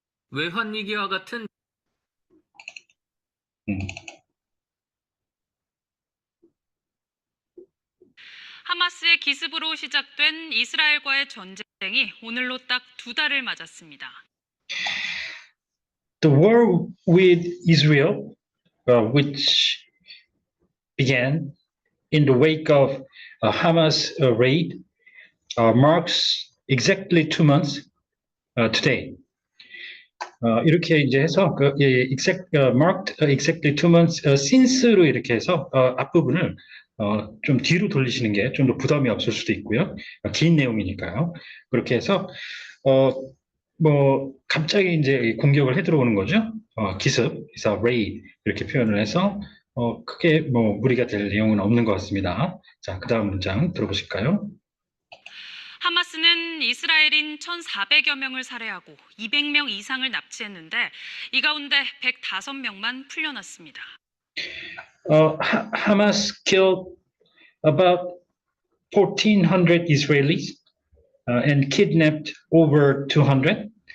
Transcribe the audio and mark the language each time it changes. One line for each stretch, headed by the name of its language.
Korean: 외환위기와 같은 음, 하마스의 기습으로 시작된 이스라엘과의 전쟁이 오늘로 딱 2달을 맞았습니다.
English: The war with Israel, which began in the wake of Hamas raid, marks exactly 2 months today.
Korean: 이렇게 이제 해서
English: marked exactly 2 months since
Korean: 로 이렇게 해서 앞부분을 좀 뒤로 돌리시는 게 좀 더 부담이 없을 수도 있고요. 긴 내용이니까요. 그렇게 해서 어, 뭐 갑자기 이제 공격을 해 들어오는 거죠. 기습, 그래서 raid 이렇게 표현을 해서 크게 뭐 무리가 될 내용은 없는 것 같습니다. 자, 그 다음 문장 들어보실까요? 하마스는 이스라엘인 1,400여 명을 살해하고 200명 이상을 납치했는데 이 가운데 105명만 풀려났습니다.
English: Hamas killed about 1,400 Israelis and kidnapped over 200.